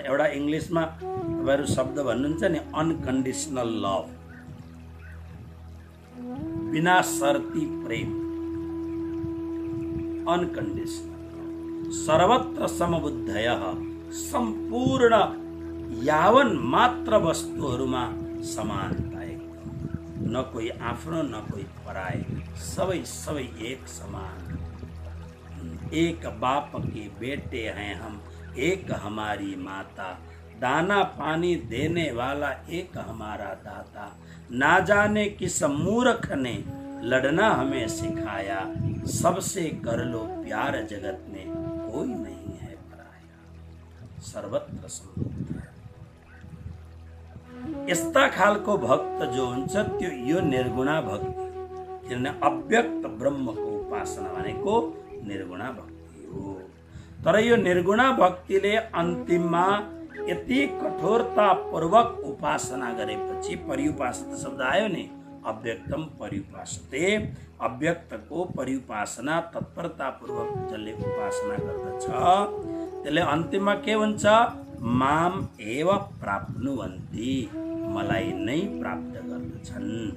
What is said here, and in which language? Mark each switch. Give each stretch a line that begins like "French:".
Nepali: एउटा इङ्ग्लिसमा तपाईँहरू शब्द भन्नुहुन्छ नि, अनकन्डिसनल लभ, बिना शर्ती प्रेम, अनकन्डिसनल।
Sanskrit: सर्वत्र समबुद्धयः,
Nepali: सम्पूर्ण यावन मात्र वस्तुहरूमा समानता एकदम, न कोही आफ्नो न कोही पराए, सबै सबै एक समान।
Hindi: एक बाप के बेटे हैं हम, एक हमारी माता, दाना पानी देने वाला एक हमारा दाता। ना जाने किस मूर्ख ने लड़ना हमें सिखाया, सबसे कर लो प्यार जगत में कोई नहीं है पराया।
Sanskrit: सर्वत्र समबुद्धया।
Nepali: यस्ता खालको भक्त जो हुन्छ त्यो यो निर्गुणा भक्ति, किनभने अव्यक्त ब्रह्मको उपासना भनेको निर्गुणा भक्ति हो। तर यो निर्गुणा भक्तिले अन्तिममा यति कठोरता पूर्वक उपासना गरेपछि, पर्युपासना शब्द आयो नि,
Sanskrit: अव्यक्तम पर्युपासते,
Nepali: अव्यक्तको पर्युपासना तत्परता पूर्वक जसले उपासना गर्दछ त्यसले अन्तिममा के हुन्छ,
Sanskrit: माम एव प्राप्नुवन्ति,
Nepali: मलाई नै प्राप्त गर्दछन्।